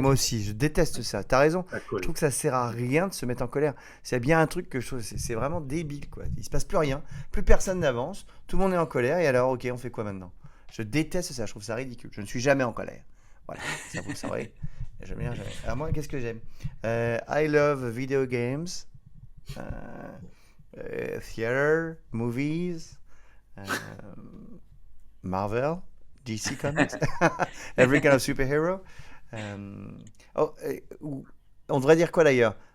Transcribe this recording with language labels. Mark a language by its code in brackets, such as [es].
[fr] moi aussi, je déteste ça. T'as raison. La Je colère. trouve que ça sert à rien de se mettre en colère. C'est bien un truc que je trouve, c'est vraiment débile, quoi. Il se passe plus rien, plus personne n'avance, tout le monde est en colère, et alors, ok, on fait quoi maintenant? Je déteste ça, je trouve ça ridicule. Je ne suis jamais en colère. Voilà, ça vous le saurez. J'aime bien, jamais. Alors moi, qu'est-ce que j'aime? [en] I love video games, euh, theater, movies, euh, Marvel, DC Comics, every kind of superhero. [fr] Oh, on devrait dire quoi d'ailleurs?